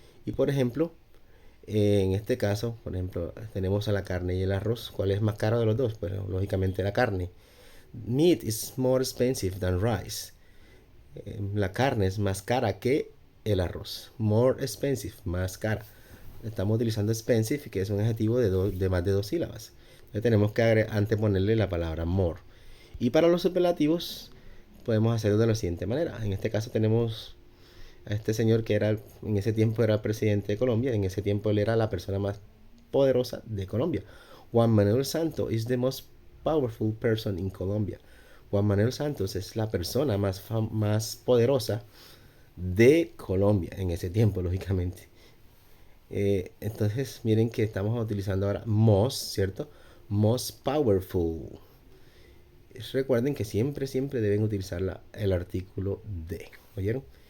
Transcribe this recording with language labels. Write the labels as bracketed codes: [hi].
[es] Y por ejemplo, en este caso, por ejemplo, tenemos a la carne y el arroz. ¿Cuál es más caro de los dos? Pues lógicamente la carne. [en] Meat is more expensive than rice. [es] La carne es más cara que el arroz. [en] More expensive, [es] más cara. Estamos utilizando expensive, que es un adjetivo de más de 2 sílabas. Entonces tenemos que anteponerle la palabra more. Y para los superlativos podemos hacerlo de la siguiente manera. En este caso tenemos a este señor que en ese tiempo era presidente de Colombia. En ese tiempo él era la persona más poderosa de Colombia. [en] Juan Manuel Santos is the most powerful person in Colombia. [es] Juan Manuel Santos es la persona más poderosa de Colombia en ese tiempo, lógicamente. Entonces, miren que estamos utilizando ahora most, ¿cierto? [en] Most powerful. [es] Recuerden que siempre, siempre deben utilizar el artículo de. ¿Oyeron?